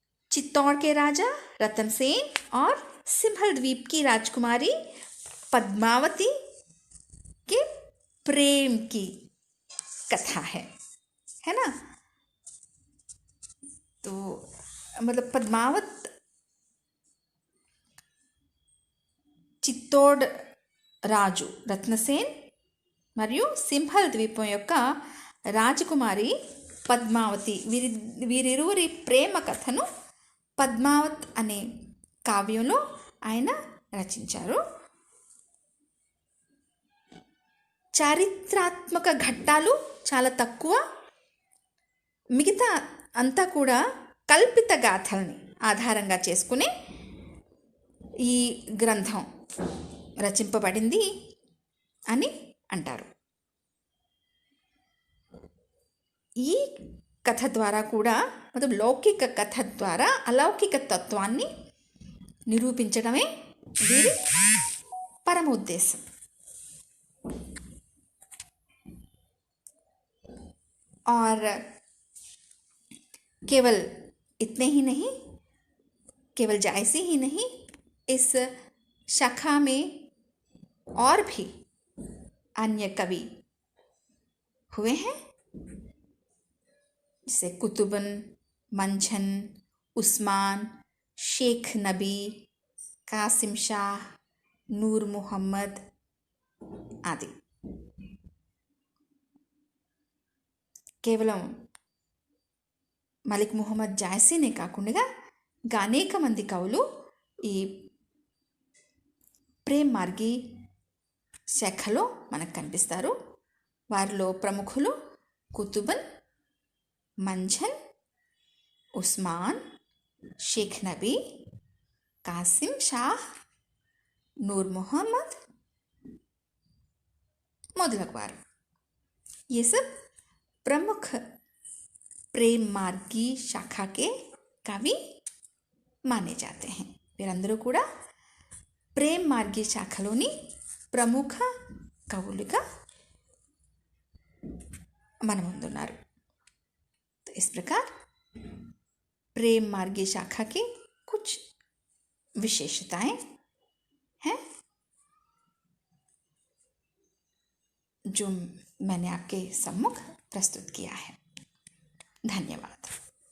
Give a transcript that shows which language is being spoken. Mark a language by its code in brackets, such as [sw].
[hi] चित्तौड़ के राजा रतन सेन और सिंहल द्वीप की राजकुमारी पद्मावती के प्रेम की कथा है ना. तो मतलब पद्मावत [te] చిత్తోడ్ రాజు రత్నసేన్ మరియు సింహల్ ద్వీపం యొక్క రాజకుమారి పద్మావతి వీరిరువురి ప్రేమ కథను పద్మావత్ అనే కావ్యంలో ఆయన రచించారు. చారిత్రాత్మక ఘట్టాలు చాలా తక్కువ, మిగతా అంతా కూడా కల్పిత గాథల్ని ఆధారంగా చేసుకునే ఈ గ్రంథం రచింపబడింది అని అంటారు. ఈ కథ ద్వారా కూడా मतलब లౌకిక కథ ద్వారా అలౌకిక తత్వాన్ని నిరూపించడమే వీరి పరమ ఉద్దేశం. [hi] और केवल इतने ही नहीं, केवल जायसी ही नहीं, इस शाखा में और भी अन्य कवि हुए हैं, जैसे कुतुबन, मंझन, उस्मान, शेख नबी, कासिम शाह, नूर मोहम्मद आदि. [te] కేవలం మలిక్ ముహమ్మద్ జాయిసీనే కాకుండా అనేక మంది కవులు ఈ ప్రేమ్ మార్గి శాఖలో మనకు కనిపిస్తారు. వారిలో ప్రముఖులు [hi] కుతుబన్, మంఝన్, ఉస్మాన్, షేక్ నబీ, कासिम शाह, नूर मोहम्मद मोदलकवार, ये सब प्रमुख प्रेम मार्गी शाखा के कवि माने जाते हैं. [te] వీరందరూ కూడా ప్రేమ్ మార్గి శాఖలోని ప్రముఖ కవులుగా మన ముందున్నారు. [hi] तो इस प्रकार प्रेम मार्गी शाखा के विशेषताएं हैं जो मैंने आपके सम्मुख प्रस्तुत किया है। धन्यवाद।